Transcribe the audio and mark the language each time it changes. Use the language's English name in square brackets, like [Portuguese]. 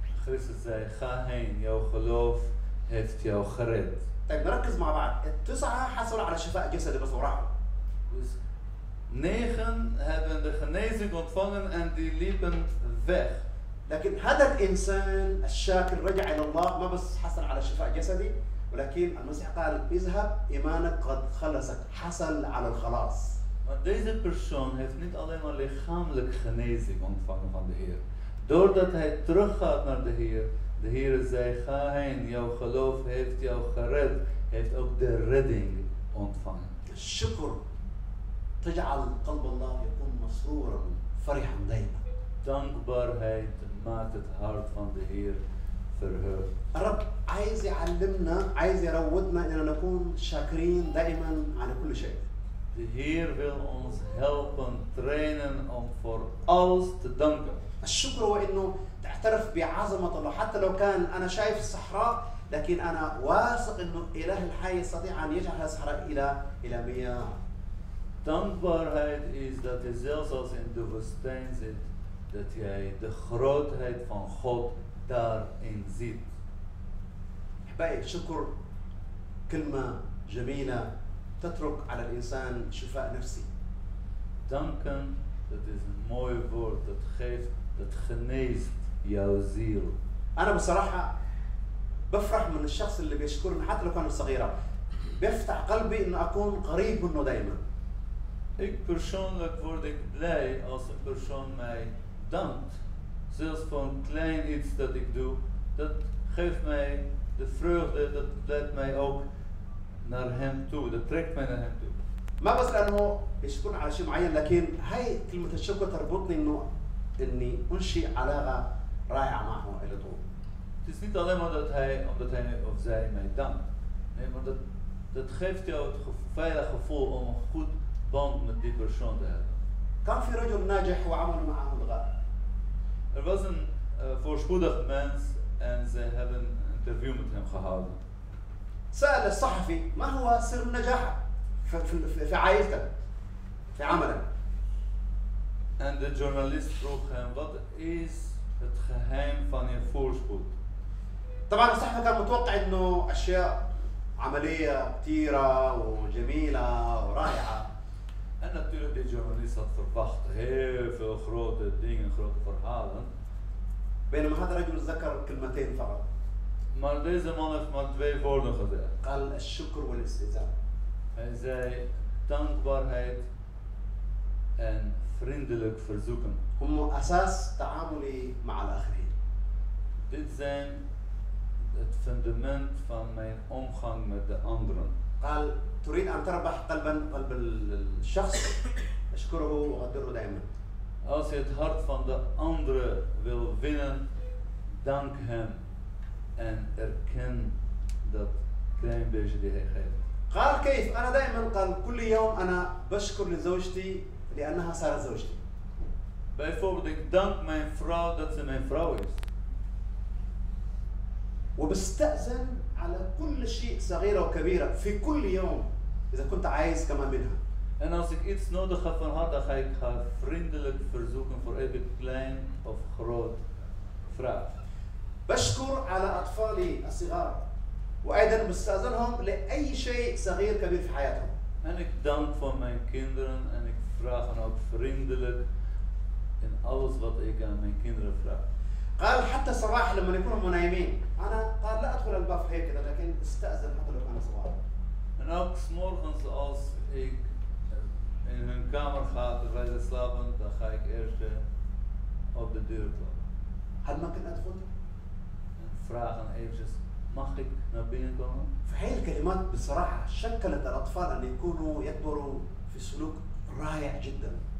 [Dutch] Christus zei, ga heen, jouw geloof heeft jou gered. [Arabic] طيب نركز مع بعض، التسعة حصلوا على شفاء جسدي بس وراحوا. [Dutch] Dus 9 hebben de genezing ontvangen en die liepen weg. [Arabic] لكن هذا الإنسان الشاكر رجع إلى الله، ما بس حصل على شفاء جسدي، ولكن المسيح قال اذهب إيمانك قد خلصك، حصل على الخلاص. [Dutch] Want deze persoon heeft niet alleen maar lichamelijk genezing ontvangen van de Heer. Doordat hij teruggaat naar de Heer zei, ga heen, jouw geloof heeft jou gered, heeft ook de redding ontvangen. [Arabic] الشكر تجعل قلب الله يكون مسرورا فرحا دائما. [Dutch] Dankbaarheid maakt het hart van de Heer verheugd. [Arabic] الرب عايز يعلمنا، عايز يروضنا اننا نكون شاكرين دائما على كل شيء. [Dutch] De Heer wil ons helpen, trainen om voor alles te danken. [Arabic] الشكر هو انه تعترف بعظمة الله، حتى لو كان انا شايف الصحراء لكن انا واثق انه اله الحي يستطيع ان يجعل هذه الصحراء الى مياه. [Dutch] Dankbaarheid is dat je zelfs als je in de woestijn zit, dat jij de grootheid van God daarin ziet. [Arabic] أحبائي الشكر كلمة جميلة تترك على الإنسان شفاء نفسي. [Dutch] Danken, dat is een mooi woord, dat geeft, dat geneest jouw ziel. [Arabic] أنا بصراحة بفرح من الشخص اللي بيشكرني حتى لو كانت صغيرة، بيفتح قلبي إنه أكون قريب منه دائما. [Dutch] Ik persoonlijk word ik blij als een persoon mij dankt. Zelfs voor een klein iets dat ik doe, dat geeft mij de vreugde, dat leidt mij ook naar hem toe, dat trekt mij naar hem toe. [Arabic] ما بس لأنه يشكرني على شيء معين، لكن هاي كلمة الشكر تربطني إنه إني أنشئ علاقة رائعة معه إلى طول. [Dutch] Het is niet alleen maar dat hij, omdat hij of zij mij dankt. Nee, maar dat geeft jou het veilig gevoel om een goed band met die persoon te hebben. [Arabic] كان في رجل ناجح وعملوا معه الغاء. [Dutch] Er was een voorspoedig mens en ze hebben een interview met hem gehouden. [Arabic] سأل الصحفي ما هو سر النجاح في عائلتك في عملك. [Dutch] En de journalist vroeg hem, wat is het geheim van je voorspoed? [Arabic] طبعا الصحفي كان متوقع انه اشياء عمليه كثيره وجميله ورائعه. [Dutch] En natuurlijk, de journalist had verwacht heel veel grote dingen, grote verhalen. [Arabic] بينما هذا الرجل ذكر كلمتين فقط. [Dutch] Maar deze man heeft maar 2 woorden gezegd. [Arabic] قال الشكر والاستئذان. [Dutch] Hij zei dankbaarheid en vriendelijk verzoeken. [Arabic] هم اساس تعاملي مع الاخرين. [Dutch] Dit zijn het fundament van mijn omgang met de anderen. [Arabic] قال تريد ان تربح قلب الشخص اشكره وقدره دائما. [Dutch] Als je het hart van de andere wil winnen, dank hem en erken dat klein beetje die hij geeft. [Arabic] قال كيف؟ انا دائما قال كل يوم انا بشكر لزوجتي لانها صارت زوجتي. [Dutch] Bijvoorbeeld, ik dank mijn vrouw dat ze mijn vrouw is. [Arabic] وبستأذن على كل شيء صغيرة وكبيرة في كل يوم إذا كنت عايز كمان منها. [Dutch] En als ik iets nodig heb van haar, dan ga ik haar vriendelijk verzoeken voor elke klein of groot vraag. [Arabic] بشكر على أطفالي الصغار وأيضا بستأذنهم لأي شيء صغير كبير في حياتهم. [Dutch] En ik dank voor mijn kinderen en ik vraag hen ook vriendelijk in alles wat ik aan mijn kinderen vraag. [Arabic] قال حتى الصباح لما يكونوا نايمين أنا قال لا أدخل الباب هيك كذا لكن استأذن حتى لو كان صباح. [Dutch] En ook 's morgens als ik in hun kamer ga terwijl ze slapen, dan ga ik eerst op de deur kloppen. [Arabic] هل ممكن أدخل؟ [Dutch] En vragen eventjes, mag ik naar binnen komen? [Arabic] فهي الكلمات بصراحة شكلت الأطفال أن يكونوا يكبروا في سلوك رائع جدا.